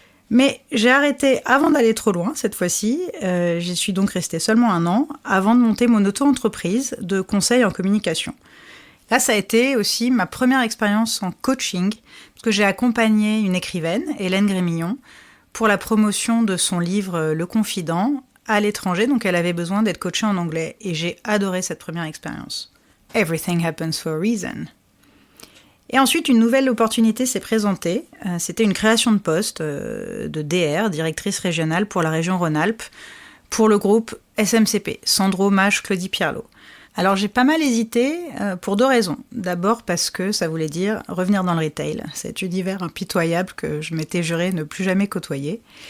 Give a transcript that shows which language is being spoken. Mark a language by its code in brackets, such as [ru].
[fr] Mais j'ai arrêté avant d'aller trop loin cette fois-ci. J'y suis donc restée seulement 1 an avant de monter mon auto-entreprise de conseil en communication. Là, ça a été aussi ma première expérience en coaching, parce que j'ai accompagné une écrivaine, Hélène Grémillon, pour la promotion de son livre Le Confident à l'étranger, donc elle avait besoin d'être coachée en anglais, et j'ai adoré cette première expérience. [en] Everything happens for a reason. [fr] Et ensuite, une nouvelle opportunité s'est présentée. C'était une création de poste de DR, directrice régionale pour la région Rhône-Alpes, pour le groupe SMCP, Sandro, Mache, Claudie Pierlot. Alors j'ai pas mal hésité pour 2 raisons. D'abord parce que ça voulait dire revenir dans le retail, cet univers impitoyable que je m'étais juré ne plus jamais côtoyer.